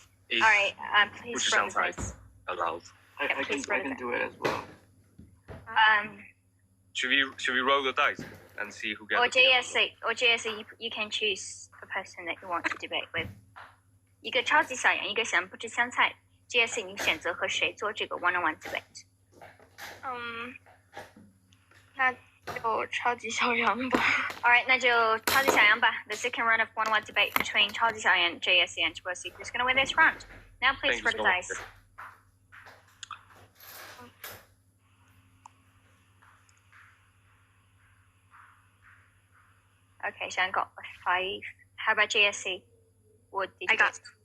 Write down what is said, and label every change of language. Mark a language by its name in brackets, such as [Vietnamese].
[English] All right, please propose. Allowed. I can do it as well. Should we roll the dice and see who gets? Or JSC, you can choose the person that you want to debate with. [Chinese] 一个超级小杨，一个想不吃香菜。JSC， 你选择和谁做这个 [English] one-on-one debate？ [Chinese] 那就超级小杨吧。 [English] All right, [Chinese] 那就超级小杨吧。 [English] The second round of one-on-one debate between 超级小杨, JSC, and we'll see who's going to win this round. Now, please roll the dice. Okay, Xiang got a 5. How about JSC? What did you get?